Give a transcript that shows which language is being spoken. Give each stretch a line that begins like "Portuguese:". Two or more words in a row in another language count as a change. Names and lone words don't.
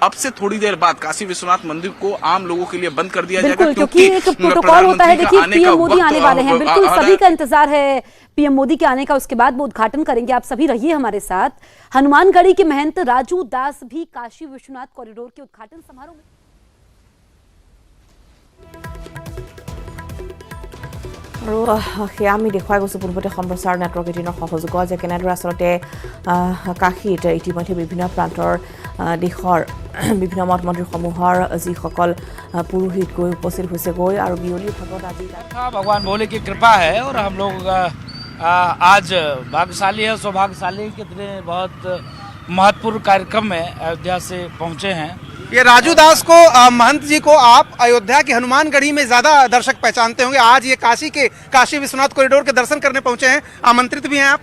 Hindi: अब से थोड़ी देर बाद काशी विश्वनाथ मंदिर को आम लोगों के लिए बंद कर दिया जाएगा क्योंकि एक प्रोटोकॉल होता है। देखिए पीएम मोदी आने वाले हैं, बिल्कुल सभी का इंतजार है पीएम मोदी के आने का, उसके बाद वो उद्घाटन करेंगे। आप सभी रहिए हमारे साथ। हनुमानगढ़ी के महंत राजू दास भी काशी विश्वनाथ कॉरिडोर के उद्घाटन समारोह में
Assamese: আৰু সেয়া আমি দেখুৱাই গৈছোঁ পূৰ্বতে সম্প্ৰচাৰ নেটৱৰ্ক 18ৰ সহযোগত যে কেনেদৰে আচলতে কাশীত ইতিমধ্যে বিভিন্ন প্ৰান্তৰ দেশৰ বিভিন্ন মঠ মন্দিৰসমূহৰ যিসকল পুৰোহিত গৈ উপস্থিত হৈছে গৈ আৰু বিয়লিৰ ভাগত আজি
Hindi: भगवान भोले की कृपा है और हम लोग आज भाग्यशाली है, सौभाग्यशाली कितने बहुत महत्वपूर्ण कार्यक्रम में अयोध्या से पहुंचे हैं। ये राजू दास को महंत जी को आप अयोध्या की हनुमानगढ़ी में ज्यादा दर्शक पहचानते होंगे, आज ये काशी विश्वनाथ कॉरिडोर के दर्शन करने पहुंचे हैं, आमंत्रित भी हैं आप?